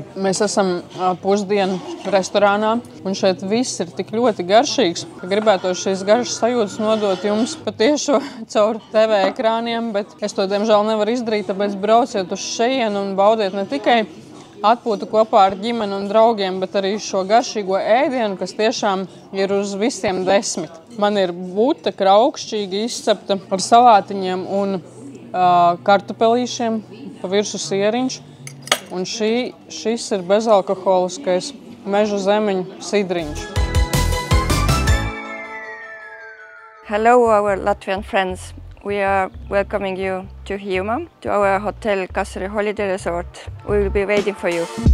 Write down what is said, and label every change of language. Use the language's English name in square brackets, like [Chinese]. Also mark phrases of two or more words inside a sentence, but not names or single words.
[Latvian] Mēs esam pusdienu restorānā, un šeit viss ir tik ļoti garšīgs, ka gribētos šīs garšas sajūtas nodot jums patiešo caur TV ekrāniem, bet es to, diemžēl, nevaru izdarīt, tāpēc brauciet uz šejienu un baudiet ne tikai atpūtu kopā ar ģimeni un draugiem, bet arī šo garšīgo ēdienu, kas tiešām ir uz visiem 10. Man ir bute kraukšķīgi izcepta ar salātiņiem un kartupelīšiem, pa virsu sieriņš. Un šis ir bezalkoholiskais meža zemeņu sidriņš. [English] Hello, our Latvian friends. We are welcoming you to Hiiumaa, to our hotel Kasari Holiday Resort. We will be waiting for you.